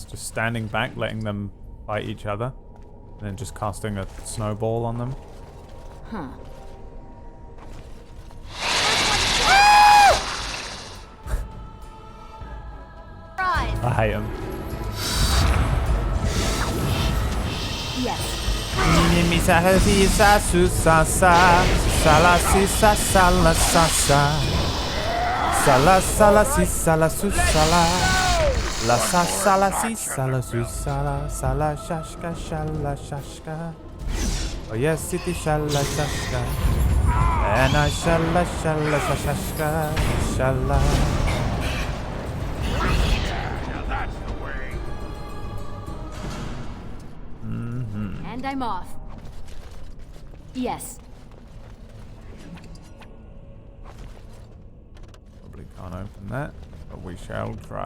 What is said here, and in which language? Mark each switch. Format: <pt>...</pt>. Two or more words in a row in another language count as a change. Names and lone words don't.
<en>Just standing back, letting them fight each other, and then just casting a snowball on them. Huh. I hate them. Yes. Sala sala si sala su sala. La sa sala si sala su sala. Sala shashka shala shashka. Oh yes, city shala shashka. And I shala shala shashka shala. That's the way. And I'm off. Yes. Can't open that, but we shall try.</en>